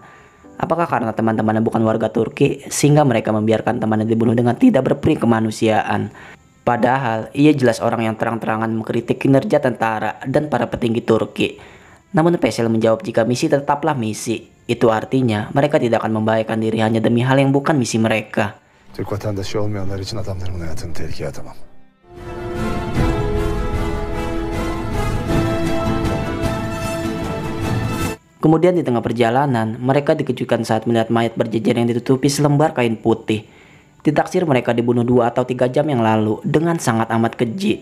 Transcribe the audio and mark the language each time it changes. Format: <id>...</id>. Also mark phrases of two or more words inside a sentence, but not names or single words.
<id>Apakah karena teman-temannya bukan warga Turki sehingga mereka membiarkan temannya dibunuh dengan tidak berperi kemanusiaan. Padahal ia jelas orang yang terang-terangan mengkritik kinerja tentara dan para petinggi Turki. Namun Faisal menjawab jika misi tetaplah misi. Itu artinya mereka tidak akan membahayakan diri hanya demi hal yang bukan misi mereka.</id> <tr>Türk vatandaşı olmayanlar için adamlarımın hayatını tehlikeye atamam.</tr> <id>Kemudian di tengah perjalanan, mereka dikejutkan saat melihat mayat berjejer yang ditutupi selembar kain putih. Ditaksir mereka dibunuh 2 atau 3 jam yang lalu dengan sangat amat keji.</id>